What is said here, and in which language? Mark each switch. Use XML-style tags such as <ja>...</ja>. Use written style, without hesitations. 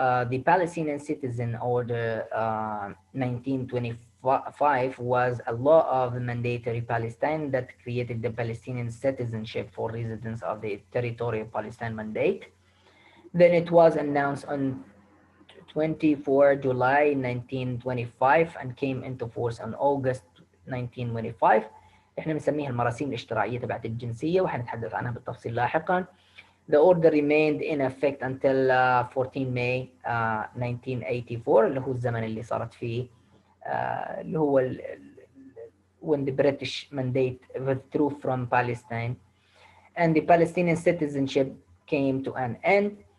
<en>The Palestinian Citizen Order 1925 was a law of mandatory Palestine that created the Palestinian citizenship for residents of the territory of Palestine mandate. Then it was announced on 24 July 1925 and came into force on August 1925.</en> <ar>احنا بنسميها المراسيم الاشتراعية تبعت الجنسية، وحنتحدث عنها بالتفصيل لاحقا.</ar> <en>The order remained in effect until 14 May 1984،</en> <ar>اللي هو الزمن اللي صارت فيه اللي هو</ar> <en>when the British mandate withdrew from Palestine and the Palestinian citizenship came to an end.</en>